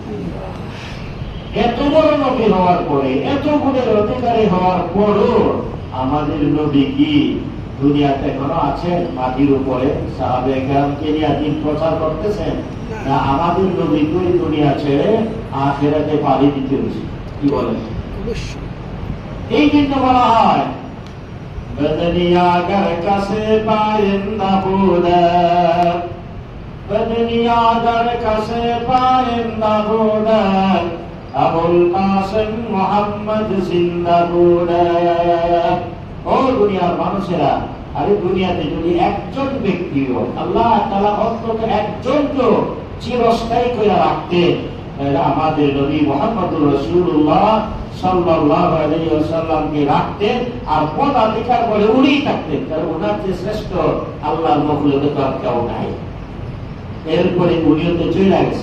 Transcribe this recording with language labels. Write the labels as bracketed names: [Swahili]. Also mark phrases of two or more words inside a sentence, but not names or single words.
[Bangla] এত বড় নবী হওয়ার পরে, এত গুণের অধিকারী হওয়ার পরও আমাদের নবী কি দুনিয়াতে এখনো আছেন? মাটির উপরে সাহাবে কেরামকে নিয়ে দিন প্রচার করতেছেন না আমাদের নবী তুই দুনিয়া ছেড়ে আখিরাতে পাড়ি দিতে হয়েছে? কি বলেন? এই জন্য বলা হয় [Persian] بدنیا گر کسی پاینده بودی، بدنیا گر کسی پاینده بودی، ابوالقاسم محمد زنده بودی [Bangla] ও দুনিয়ার মানুষেরা আরে দুনিয়াতে যদি একজন ব্যক্তিও আল্লাহ তাআলা অন্তত একজনকে চিরস্থায়ী করে রাখতেন আমাদের নবী মুহাম্মদুর রাসূলুল্লাহ সাল্লাল্লাহু আলাইহি ওয়াসাল্লামকে রাখতেন আর পদাধিকার বলে উনিই থাকতেন কারণ ওনার যে শ্রেষ্ঠ আল্লাহর মখলুকে তো আর কেউ নাই এরপরে উনিও তো চলে গেছে